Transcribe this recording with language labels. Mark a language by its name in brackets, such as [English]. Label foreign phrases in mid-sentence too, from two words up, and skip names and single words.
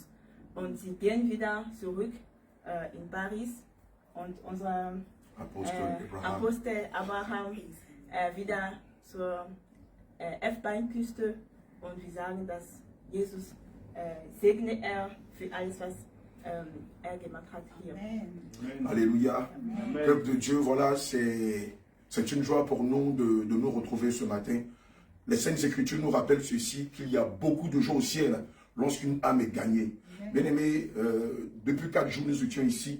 [German] Und sie gehen wieder zurück in Paris. Und unser Apostel Abraham wieder zur Elfenbeinküste. Und wir sagen, dass Jesus segne er für alles, was er gemacht hat hier. Amen. [French] Alléluia. Amen. Peuple de Dieu, voilà, c'est une joie pour nous de nous retrouver ce matin. Les Saintes Écritures nous rappellent ceci, qu'il y a beaucoup de joie au ciel lorsqu'une âme est gagnée. Bien-aimés, depuis 4 jours, nous étions ici.